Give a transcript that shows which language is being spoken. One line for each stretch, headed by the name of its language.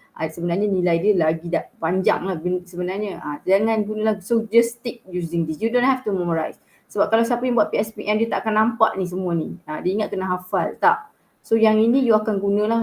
Malay: Sebenarnya nilai dia lagi panjang lah sebenarnya. Jangan guna lah.
English: So just stick using this. You don't have to memorize.
Malay: Sebab kalau siapa yang buat PSPM dia tak akan nampak ni semua ni. Dia ingat kena hafal. Tak. So yang ini you akan guna lah.